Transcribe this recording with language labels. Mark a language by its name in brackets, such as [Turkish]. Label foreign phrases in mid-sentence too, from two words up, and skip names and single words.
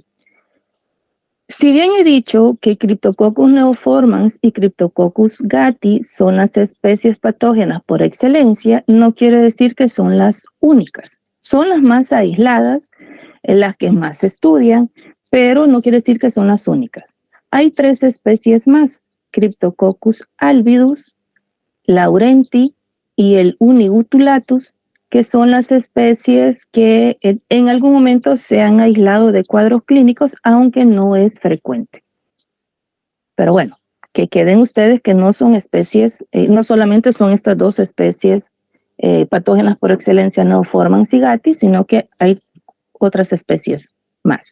[Spanish] Si bien he dicho que Cryptococcus neoformans y Cryptococcus gatti son las especies patógenas por excelencia, no quiere decir que son las únicas. Son las más aisladas, las que más se estudian, pero no quiere decir que son las únicas. Hay 3 especies más, Cryptococcus albidus, laurenti y el unigutulatus, que son las especies que en algún momento se han aislado de cuadros clínicos, aunque no es frecuente. Pero bueno, que queden ustedes que no son especies, no solamente son estas 2 especies patógenas por excelencia neoformans y gatti, sino que hay otras especies más.